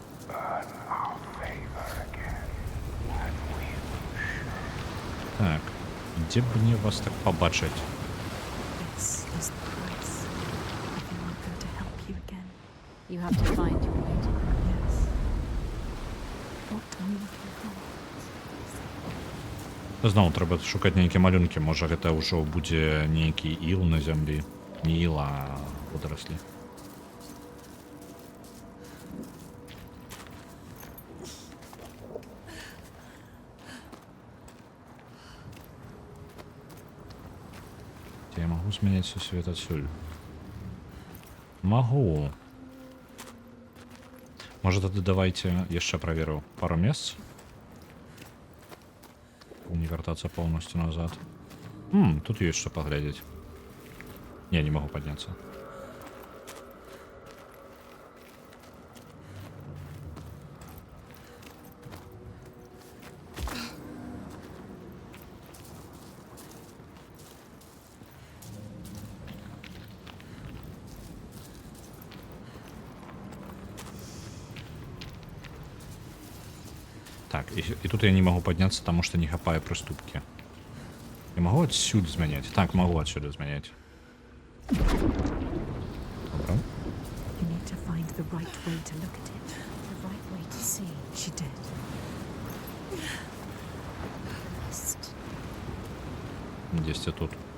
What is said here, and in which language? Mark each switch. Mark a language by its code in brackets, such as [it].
[en] Earn our favor again, and we will show. [be] Так. Дзе б мне вас так пабачыць? [en] This is the price. If you want them to help you again. You have to find your way to them. Yes. What are you looking for? [be] Зноў трэба шукаць нейкія малюнкі. Можа, гэта ўжо будзе нейкі іл на зямлі. Не іл, а водораслі. Я магу змяняць свет адсюль. Магу. Можа, тады давайте яшчэ праверу пару месц. [ru] Не вертаться полностью назад. Тут есть что поглядеть. Не могу подняться. Так, и тут я не могу подняться, потому что не хапаю приступки. Я могу отсюда изменять? Так, могу отсюда изменять. Добро. [en] You need to find the right way to look at it. The right way to see. She did. Mist. [ru] Есть и тут.